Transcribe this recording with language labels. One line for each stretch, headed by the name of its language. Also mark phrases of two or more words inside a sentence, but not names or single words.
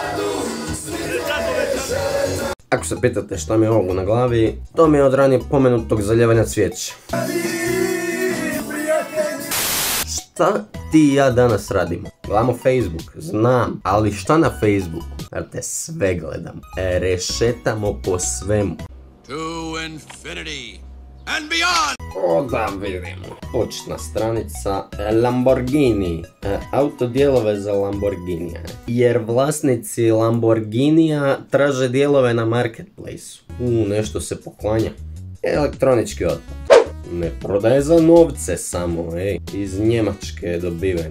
Croatian: Ako se pitate šta mi je ovo na glavi, to mi je od ranije pomenutog zaljevanja cvijeća. Šta ti i ja danas radimo? Gledamo Facebook, znam, ali šta na Facebooku? Znate, sve gledam. Rešetamo po svemu.
English: To infinity and beyond!
Croatian: Da vidimo. Početna stranica Lamborghini. Autodijelove za Lamborghinija. Jer vlasnici Lamborghinija traže dijelove na marketplaceu. Nešto se poklanja. Elektronički otpad. Ne prodaje za novce samo, iz Njemačke je dobiven.